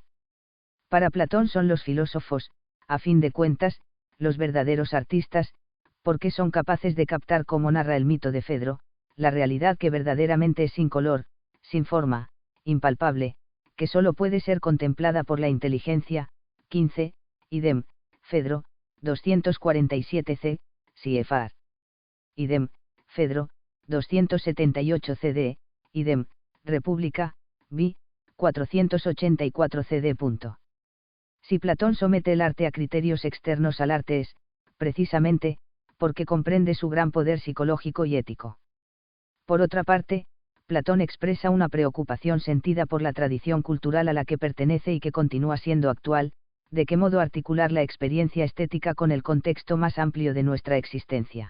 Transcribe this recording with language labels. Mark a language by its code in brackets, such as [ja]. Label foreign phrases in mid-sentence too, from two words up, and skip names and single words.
[es] Para Platón son los filósofos, a fin de cuentas, los verdaderos artistas, porque son capaces de captar, como narra el mito de Fedro, la realidad que verdaderamente es sin color, sin forma, impalpable, que sólo puede ser contemplada por la inteligencia. 15, idem, Fedro, 247c, Siefar. Idem, Fedro, 278 cd, idem, República, vi, 484 cd. Si Platón somete el arte a criterios externos al arte es, precisamente, porque comprende su gran poder psicológico y ético. Por otra parte, Platón expresa una preocupación sentida por la tradición cultural a la que pertenece y que continúa siendo actual, de qué modo articular la experiencia estética con el contexto más amplio de nuestra existencia.